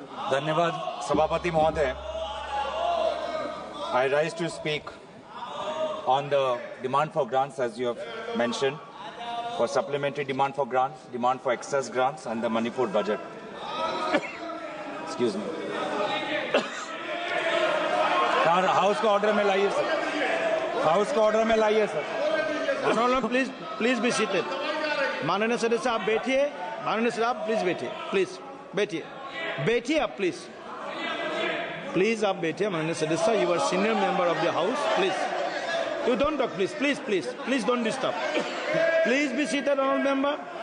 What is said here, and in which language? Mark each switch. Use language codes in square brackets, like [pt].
[hi] धन्यवाद सभापति महोदय. [en] I rise to speak on the demand for grants, as you have mentioned, for supplementary demand for grants, demand for excess grants, and the Manipur budget. Excuse me. [hi] House को order में लाइए sir. House को order में लाइए sir. [en] Honorable, please be seated. [hi] माननीय सदस्य आप बैठिए. माननीय सदस्य आप प्लीज बैठिए. प्लीज बैठिए. बैठिए आप प्लीज. प्लीज आप बैठिए माननीय सदस्य. [en] You are senior member of the house. Please. You don't talk, please. Please don't disturb. Please be seated, honorable member.